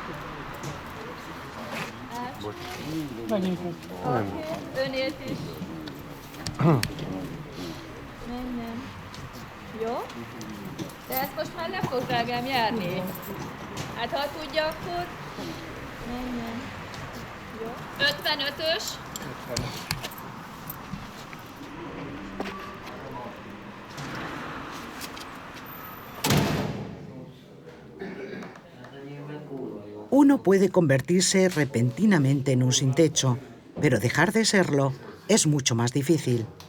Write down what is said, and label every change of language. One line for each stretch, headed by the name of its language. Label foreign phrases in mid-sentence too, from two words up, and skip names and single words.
Hungarian: Oké, önért is. Nem. Jó? De ezt most már le fog, drágám, járni. Hát ha tudja, akkor... Nem. Jó. 55-ös.
Spanish: Uno puede convertirse repentinamente en un sin techo, pero dejar de serlo es mucho más difícil.